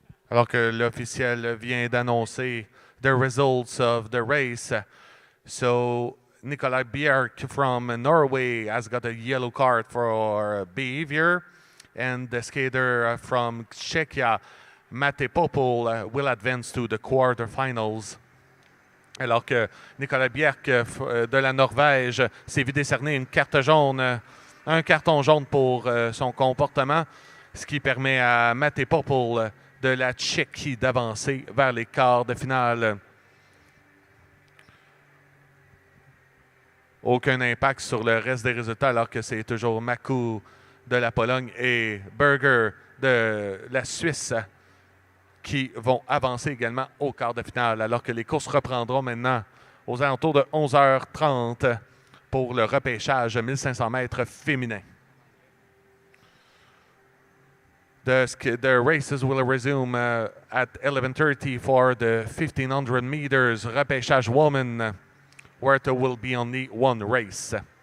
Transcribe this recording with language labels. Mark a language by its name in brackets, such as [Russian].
[French] Alors que l'officiel vient d'annoncer [English] the results of the race. So Nikolai Bjerk from Norway has got a yellow card for behavior. And the skater from Czechia, Mate Popol, will advance to the quarterfinals. [French] Alors que Nikolai Bjerk de la Norvège s'est vu décerner une carte jaune, un carton jaune pour son comportement, ce qui permet à Mate Popol de la Tchéquie d'avancer vers les quarts de finale. Aucun impact sur le reste des résultats alors que c'est toujours Makou de la Pologne et Berger de la Suisse qui vont avancer également au quart de finale alors que les courses reprendront maintenant aux alentours de 11h30 pour le repêchage 1500 mètres féminin. [English] The races will resume at 11:30 for the 1500 meters repêchage woman, where there will be only one race.